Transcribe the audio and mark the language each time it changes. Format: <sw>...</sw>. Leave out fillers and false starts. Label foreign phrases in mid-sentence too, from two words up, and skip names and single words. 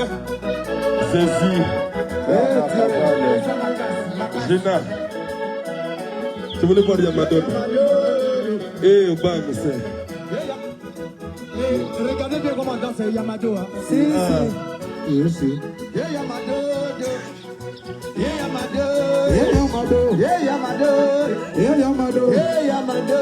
<fr>Ceci. Gina. Tu voulais voir Yamado? Eh, Obama, c'est. Regardez bien comment danse Yamado. Hein. Je sais.</fr> <en>Yeah Yamado. Yeah Yamado. Yeah, Yamado. Yeah Yamado. Yeah, Yamado. Yeah Yamado.</en>